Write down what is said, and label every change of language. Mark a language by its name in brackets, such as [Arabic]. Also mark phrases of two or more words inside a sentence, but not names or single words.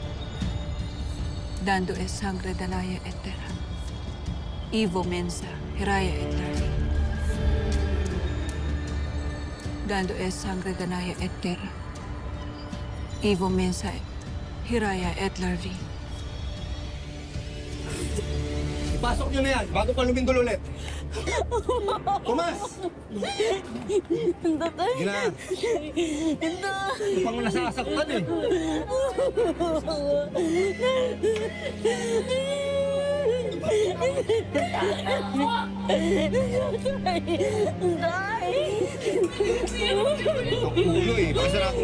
[Filipino] Dando es sangre danaya et terra. Ivo mensa hiraya et larvi. Dando es sangre danaya et terra. Ivo mensa hiraya et larvi. Ipasok nyo na yan bago pa lumindol ulit. Tomas! Tatay. Sige na. Ito pang nasasaktan eh. Ang ulo eh. Basta natin.